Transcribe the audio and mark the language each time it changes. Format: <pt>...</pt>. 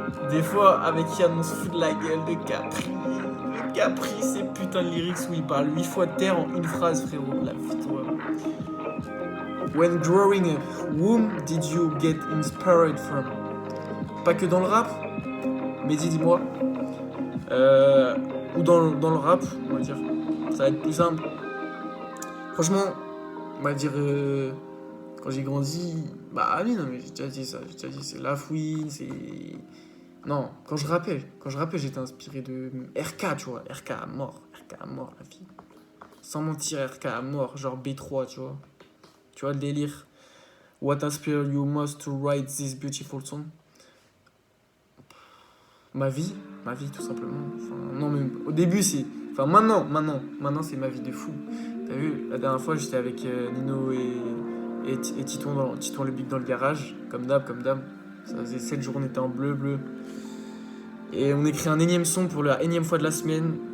<fr>Des fois, avec Yann, on se fout de la gueule de Capri. Capri, c'est putain de lyrics où il parle 8 fois de terre en une phrase, frérot. La vie de toi.</fr> <en>When growing up, whom did you get inspired from?</en> <fr>Pas que dans le rap, mais dis-moi. Ou dans le rap, on va dire. Ça va être plus simple. Franchement, on va dire... quand j'ai grandi... Bah oui, non, mais j'ai déjà dit ça. C'est La Fouine, c'est... Non, quand je rappais, j'étais inspiré de RK, tu vois. RK à mort, la fille. Sans mentir, RK à mort, genre B3, tu vois. Tu vois le délire.</fr> <en>What inspired you most to write this beautiful song?</en> <fr>Ma vie, tout simplement. Enfin, non, mais au début, c'est... Enfin, maintenant, c'est ma vie de fou. T'as vu, la dernière fois, j'étais avec Nino et Titon le Big dans le garage, comme d'hab. Ça faisait 7 jours, on était en bleu. Et on écrit un énième son pour la énième fois de la semaine.</fr>